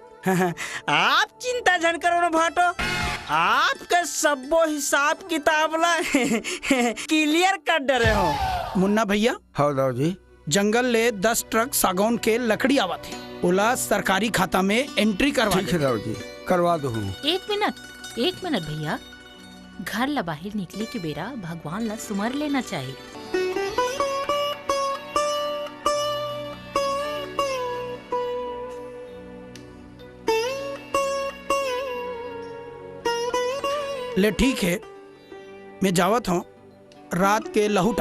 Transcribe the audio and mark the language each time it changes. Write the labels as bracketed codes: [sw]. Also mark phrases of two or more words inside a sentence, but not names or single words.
[hne] आप चिंता जन करो ना भाटो, आपका सबो हिसाब किताब ला क्लियर कर दे रहे हो। मुन्ना भैया, हाँ दादी जंगल ले 10 ट्रक सागौन के लकड़ी आवत है, ओला सरकारी खाता में एंट्री करवा ठीक है दादी, करवा दो। एक मिनट भैया, घर ला बाहर निकले के बेरा भगवान ला सुमर लेना चाहिए। ले ठीक है, मैं जावत हूँ रात के लहूटा।